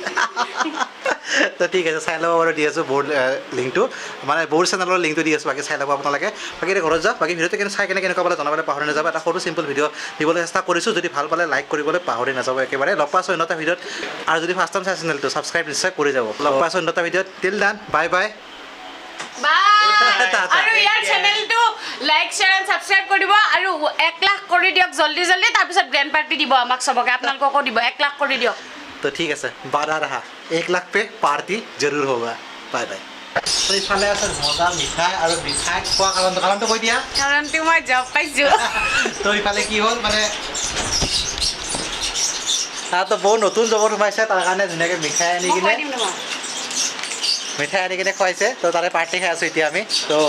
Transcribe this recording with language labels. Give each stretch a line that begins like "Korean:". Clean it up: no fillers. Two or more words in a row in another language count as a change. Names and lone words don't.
Assamese: তো ঠিক আছে চাই ল'ব বাৰু দি আছোঁ ব'ৰ লিংকটো মানে ব'ৰ চেনেলৰ লিংকটো দি আছোঁ বাকী চাই ল'ব আপোনালোকে বাকী এতিয়া ঘৰত যাওক বাকী ভিডিঅ'টো কিন্তু চাই কেনে কেনেকুৱা পালে জনাবলৈ পাহৰি নাযাব এটা সৰু চিম্পল ভিডিঅ' দিবলৈ চেষ্টা কৰিছোঁ যদি ভাল পালে লাইক কৰিবলৈ পাহৰি নাযাব একেবাৰে লগ পাইছোঁ অন্য এটা ভিডিঅ'ত আৰু যদি
English: first time
Assamese: চাই চেনেলটো ছাবস্ক্ৰাইব নিশ্চয় কৰি যাব লগ পাইছোঁ অন্য এটা ভিডিঅ'ত
English: till then bye bye
Assamese: আৰু ইয়াৰ চেনেলটো
English: like share and subscribe
Assamese: কৰিব আৰু 1 লাখ কৰি দিয়ক
Hindi: जल्दी जल्दी
Assamese: তাৰপিছত
English: grand party
Assamese: দিব আমাক চবকে আপোনালোককো দিব 1 লাখ কৰি দিয়ক তো ঠিক আছে বাধা ৰহা 1 লাখ
Hindi: पे पार्टी जरूर होगा
English: bye bye
Assamese: তো ইফালে আছে মজা মিঠাই আৰু মিঠাই খোৱা কাৰণটো কৈ দিয়া কাৰণটো মই জব পাইছোঁ তো ইফালে কি হ'ল মানে তো বহুত নতুন জবত সোমাইছে তাৰ কাৰণে ধুনীয়াকৈ মিঠাই আনি কিনে খুৱাইছে তো তাৰে পাৰ্টি খাই আছোঁ এতিয়া আমি তো